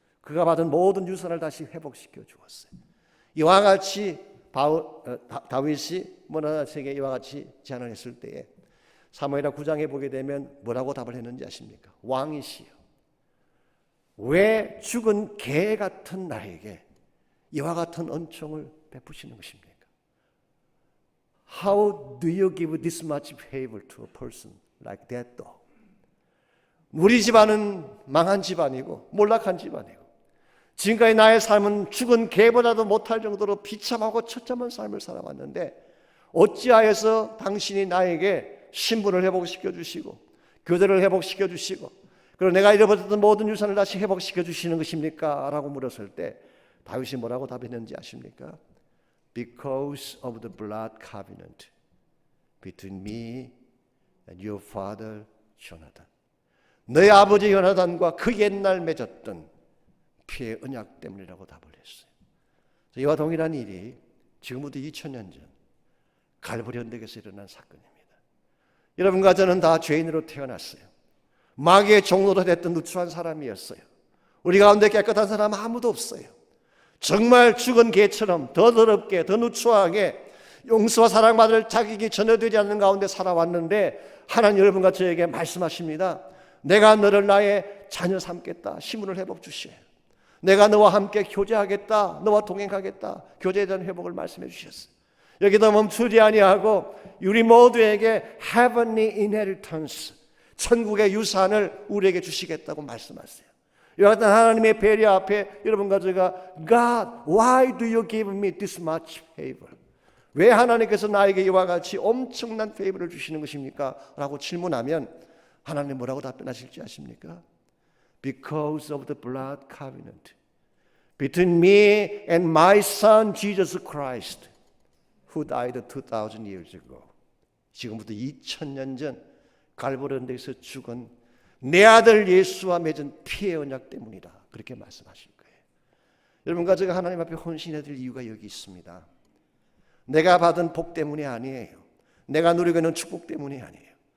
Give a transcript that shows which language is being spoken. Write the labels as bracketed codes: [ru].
[ko] 그가 받은 모든 유산을 다시 회복시켜 주었어요. 이와 같이 다윗이 모나세에게 이와 같이 제안을 했을 때에 사무엘하 9장에 보게 되면 뭐라고 답을 했는지 아십니까? 왕이시여 왜 죽은 개 같은 나에게 이와 같은恩宠을 베푸시는 것입니까? [en] How do you give this much favor to a person like that dog? [ko] 우리 집안은 망한 집안이고 몰락한 집안이고 지금까지 나의 삶은 죽은 개보다도 못할 정도로 비참하고 처참한 삶을 살아왔는데 어찌하여서 당신이 나에게 신분을 회복시켜 주시고 교대를 회복시켜 주시고 그리고 내가 잃어버렸던 모든 유산을 다시 회복시켜 주시는 것입니까? 라고 물었을 때 다윗이 뭐라고 답했는지 아십니까? [en] Because of the blood covenant between me and your father Jonathan. [ko] 너의 아버지 요나단과 그 옛날 맺었던 피의 언약 때문이라고 답을 했어요. 이와 동일한 일이 지금부터 2000년 전 갈보리 언덕에서 일어난 사건입니다. 여러분과 저는 다 죄인으로 태어났어요. 마귀의 종로도 됐던 누추한 사람이었어요. 우리 가운데 깨끗한 사람 아무도 없어요. 정말 죽은 개처럼 더 더럽게 더 누추하게 용서와 사랑받을 자격이 전혀 되지 않는 가운데 살아왔는데 하나님 여러분과 저에게 말씀하십니다. 내가 너를 나의 자녀 삼겠다. 신분을 회복 주시에요. 내가 너와 함께 교제하겠다. 너와 동행하겠다. 교제에 대한 회복을 말씀해 주셨어요. 여기도 멈추지 아니하고 우리 모두에게 [en] heavenly inheritance [ko] 천국의 유산을 우리에게 주시겠다고 말씀하세요. 이와 같은 하나님의 배려 앞에 여러분과 제가 [en] God, why do you give me this much favor? [ko] 왜 하나님께서 나에게 이와 같이 엄청난 페이버를 주시는 것입니까? 라고 질문하면 하나님 뭐라고 답변하실지 아십니까? [en] Because of the blood covenant between me and my son Jesus Christ who died 2,000 years ago. [ko] 지금부터 2000년 전 갈보리 언덕에서 죽은 내 아들 예수와 맺은 피의 언약 때문이다. 그렇게 말씀하실 거예요. 여러분과 제가 하나님 앞에 헌신해야 될 이유가 여기 있습니다. 내가 받은 복 때문이 아니에요. 내가 누리고 있는 축복 때문이 아니에요.